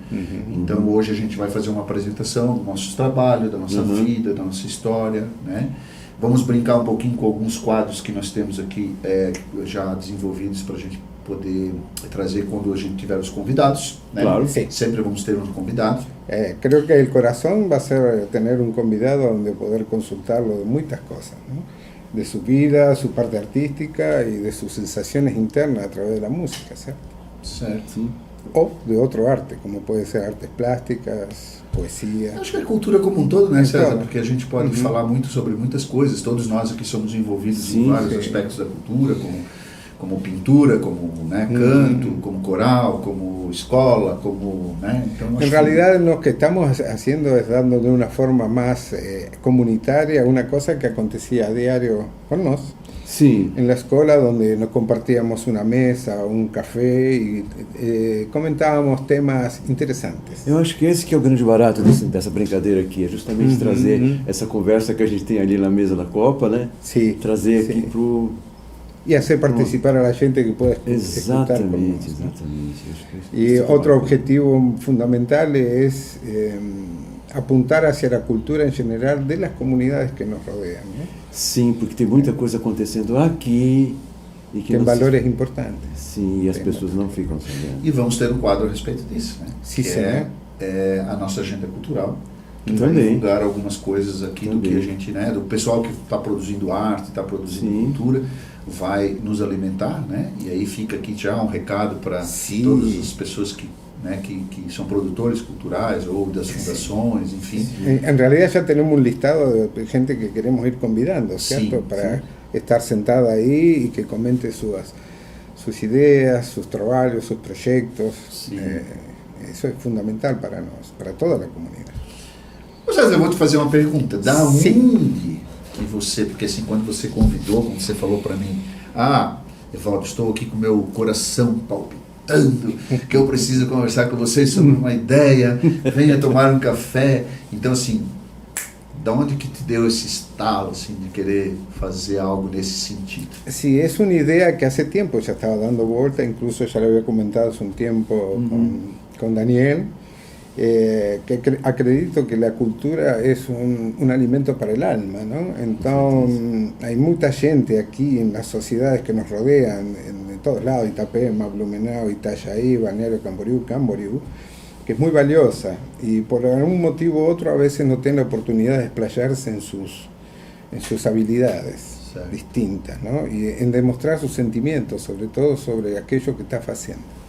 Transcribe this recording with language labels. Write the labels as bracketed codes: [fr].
[pt] Então hoje a gente vai fazer uma apresentação dos nossos trabalhos, da nossa vida, da nossa história, né? Vamos brincar um pouquinho com alguns quadros que nós temos aqui já desenvolvidos para a gente poder trazer quando a gente tiver os convidados, né? Claro. Sempre vamos ter um convidado. [es] Creo que el corazón va a ser tener un convidado donde poder consultarlo de muchas cosas, ¿no? De su vida, su parte artística y de sus sensaciones internas a través de la música, ¿cierto? [pt] Certo. [es] O de otro arte, como puede ser artes plásticas, poesía. [pt] Acho que a cultura como um todo, né, César? Porque a gente pode falar muito sobre muitas coisas, todos nós aqui somos envolvidos em vários aspectos da cultura, como pintura, como, né, canto, como coral, como escola, como, né? Então, [es] en realidad lo que estamos haciendo es dando de una forma más comunitaria una cosa que acontecía a diario con nosotros. [pt] Sim. [es] En la escuela donde nos compartíamos una mesa, un café y comentábamos temas interesantes. [pt] Eu acho que esse que é o grande barato dessa brincadeira aqui, é justamente trazer essa conversa que a gente tem ali na mesa da Copa, né? [es] Sí, [pt] trazer aqui pro... [es] Y hacer participar a la gente que pueda escuchar. [pt] Exatamente. [es] Y otro objetivo fundamental es apuntar hacia la cultura en general de las comunidades que nos rodean, ¿no? [pt] Sim, porque tem muita coisa acontecendo aqui e que tem valores importantes. Sim, e as pessoas não ficam sabendo. E vamos ter um quadro a respeito disso, né? Sim, é a nossa agenda cultural, que vai Também. divulgar algumas coisas aqui do que a gente, né, do pessoal que está produzindo arte, está produzindo cultura, vai nos alimentar, né? E aí fica aqui já um recado para todas as pessoas que, né, que são produtores culturais ou das fundações, enfim. [es] En realidad ya tenemos un listado de gente que queremos ir convidando, ¿cierto? Para estar sentada ahí y que comente sus ideas, sus trabajos, sus proyectos. Eso es fundamental para [pt] nós, para toda a comunidade. César, eu vou te fazer uma pergunta. Da onde que você, porque assim, quando você convidou, quando você falou para mim, Evaldo, estou aqui com meu coração palpitando, que eu preciso conversar com vocês sobre uma ideia, venha tomar um café. Então, assim, da onde que te deu esse estalo, assim, de querer fazer algo nesse sentido? [es] Sí, es una idea que hace tiempo ya estaba dando vuelta, incluso ya lo había comentado hace un tiempo con Daniel, que acredito que la cultura es un alimento para el alma, ¿no? Entonces, hay mucha gente aquí en las sociedades que nos rodean, en todos lados, Itapema, Blumenau, Itajaí, Balneario Camboriú, que es muy valiosa y por algún motivo u otro a veces no tiene la oportunidad de explayarse en sus habilidades distintas, ¿no? Y en demostrar sus sentimientos, sobre todo sobre aquello que está haciendo.